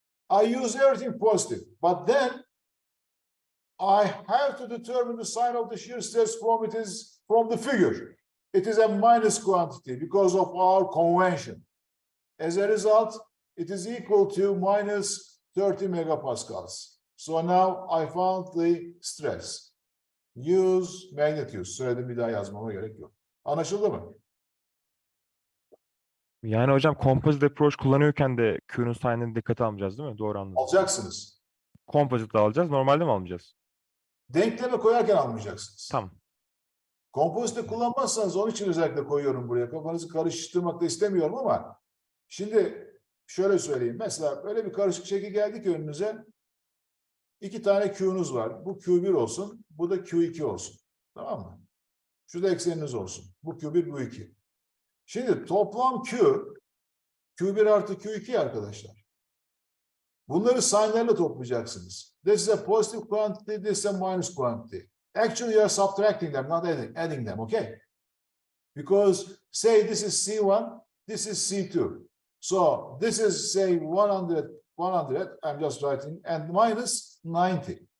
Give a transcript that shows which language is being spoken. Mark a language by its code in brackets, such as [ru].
[en] I use everything positive, but then I have to determine the sign of the shear stress from the figure. It is a minus quantity because of our convention. As a result, it is equal to minus 30 megapascals. So now I found the stress. Use magnitude. [tr] Söyledim, bir daha yazmama gerek yok. Anlaşıldı mı? Yani hocam composite approach kullanıyorken de Q'nun sign'ını dikkate almayacağız değil mi? Doğru anladım. Alacaksınız. Composite alacağız. Normalde mi almayacağız? Denkleme koyarken almayacaksınız. Tamam. Kompozite kullanmazsanız onun için özellikle koyuyorum buraya. Kafanızı karıştırmak da istemiyorum ama şimdi şöyle söyleyeyim. Mesela böyle bir karışık şekil geldi ki önünüze. 2 tane Q'nuz var. Bu Q1 olsun. Bu da Q2 olsun. Tamam mı? Şurada ekseniniz olsun. Bu Q1, bu 2. Şimdi toplam Q, Q1 artı Q2 arkadaşlar. Bunları sign'larla toplayacaksınız. [en] This is a positive quantity, this is a minus quantity. Actually, you are subtracting them, not adding them, okay? Because, say, this is C1, this is C2. So, this is, say, 100, I'm just writing, and minus 90.